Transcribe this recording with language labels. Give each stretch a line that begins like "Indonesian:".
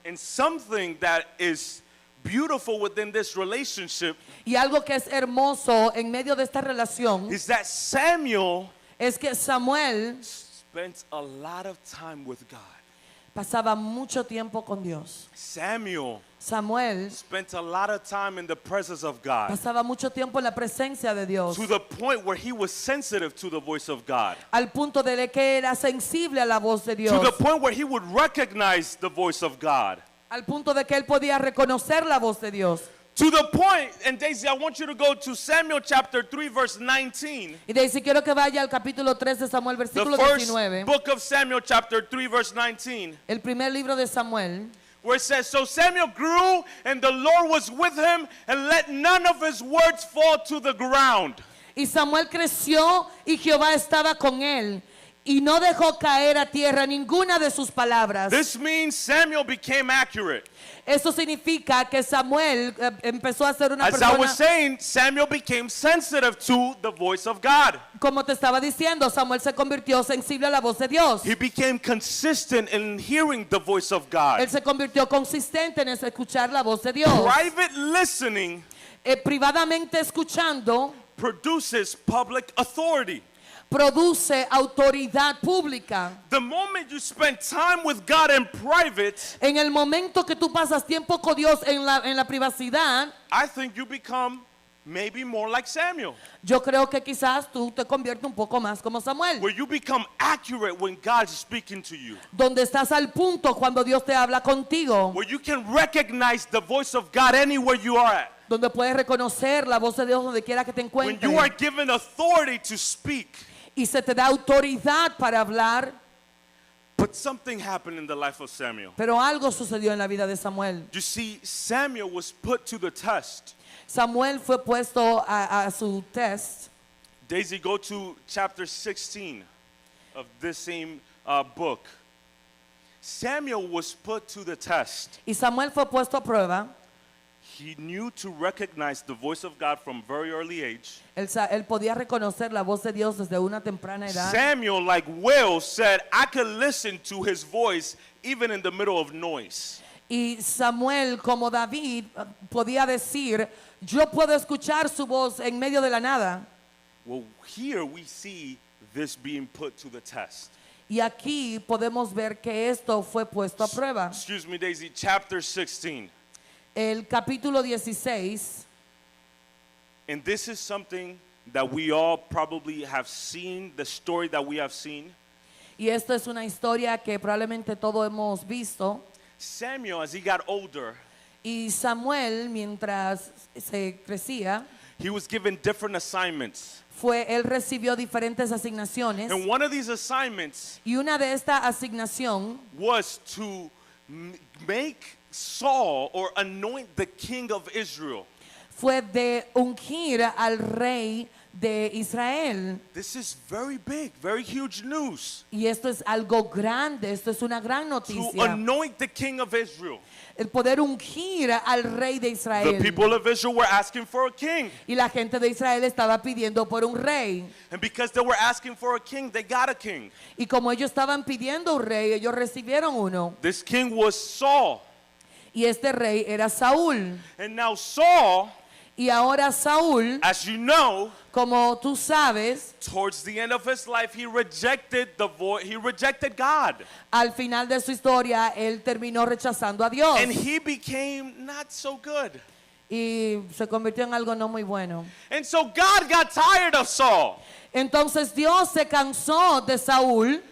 English: And something that is beautiful within this relationship
Spanish: Y algo que es hermoso en medio de esta relación
English: is that Samuel
Spanish: es que Samuel
English: spent a lot of time with God.
Spanish: pasaba mucho tiempo con Dios.
English: Samuel
Spanish: Samuel
English: spent a lot of time in the presence of God,
Spanish: pasaba mucho tiempo en la presencia de Dios,
English: to the point where he was sensitive to the voice of God,
Spanish: al punto de que era sensible a la voz de
English: to
Spanish: Dios,
English: the point where he would recognize the voice of God,
Spanish: al punto de que él podía reconocer la voz de Dios.
English: to the point, and Daisy, I want you to go to Samuel chapter 3 verse 19,
Spanish: Y de ahí si quiero que vaya al capítulo 3 de Samuel,
English: the
Spanish: versículo
English: first
Spanish: 19,
English: book of Samuel chapter 3 verse 19,
Spanish: el primer libro de Samuel,
English: where it says, so Samuel grew and the Lord was with him and let none of his words fall to the ground.
Spanish: y Samuel creció y Jehová estaba con él y no dejó caer a tierra ninguna de sus palabras.
English: This means Samuel became accurate.
Spanish: Eso significa que Samuel empezó a ser una
English: As I was
Spanish: persona,
English: saying, Samuel became sensitive to the voice of God.
Spanish: como te estaba diciendo, Samuel se convirtió sensible a la voz de Dios.
English: He became consistent in hearing the voice of God.
Spanish: Él se convirtió consistente en escuchar la voz de Dios.
English: Private listening
Spanish: Privadamente escuchando
English: produces public authority.
Spanish: produce autoridad pública.
English: The moment you spend time with God in private,
Spanish: En el momento que tú pasas tiempo con Dios en la privacidad,
English: I think you become maybe more like Samuel,
Spanish: yo creo que quizás tú te conviertes un poco más como Samuel,
English: where you become accurate when God is speaking to you,
Spanish: donde estás al punto cuando Dios te habla contigo,
English: where you can recognize the voice of God anywhere you are at,
Spanish: donde puedes reconocer la voz de Dios donde quiera que te
English: when you are
Spanish: encuentres
English: given authority to speak.
Spanish: y se te da autoridad para hablar.
English: But something happened in the life of Samuel.
Spanish: Pero algo sucedió en la vida de Samuel.
English: You see, Samuel was put to the test.
Spanish: Samuel fue puesto a su test.
English: Daisy, go to chapter 16 of this same book. Samuel was put to the test.
Spanish: Y Samuel fue puesto a prueba.
English: He knew to recognize the voice of God from very early age.
Spanish: Él podía reconocer la voz de Dios desde una temprana edad.
English: Samuel, like Will, said, I could listen to his voice even in the middle of noise.
Spanish: Y Samuel, como David, podía decir, yo puedo escuchar su voz en medio de la nada.
English: Well, here we see this being put to the test.
Spanish: Y aquí podemos ver que esto fue puesto a prueba.
English: Excuse me, Daisy, chapter 16.
Spanish: El capítulo 16,
English: And this is something that we all probably have seen, the story that we have seen.
Spanish: y esto es una historia que probablemente todos hemos visto.
English: Samuel, as he got older,
Spanish: Y Samuel, mientras se crecía,
English: he was given different assignments.
Spanish: él recibió diferentes asignaciones.
English: And one of these assignments
Spanish: Y una de esta asignación
English: was to make Saul or anoint the king of Israel.
Spanish: fue de ungir al rey de Israel.
English: This is very big, very huge news.
Spanish: Y esto es algo grande, esto es una gran
English: To
Spanish: noticia.
English: anoint the king of Israel.
Spanish: El poder ungir al rey de
English: The
Spanish: Israel.
English: people of Israel were asking for a king.
Spanish: Y la gente de Israel estaba pidiendo por un rey.
English: And because they were asking for a king, they got a king.
Spanish: Y como ellos estaban pidiendo un rey, ellos recibieron uno.
English: This king was Saul.
Spanish: Y este rey era Saúl.
English: And now Saul,
Spanish: Y ahora Saúl,
English: as you know,
Spanish: como tú sabes,
English: towards the end of his life, he rejected God.
Spanish: al final de su historia, él terminó rechazando a Dios.
English: And he became not so good.
Spanish: Y se convirtió en algo no muy bueno.
English: And so God got tired of Saul.
Spanish: Entonces Dios se cansó de Saúl,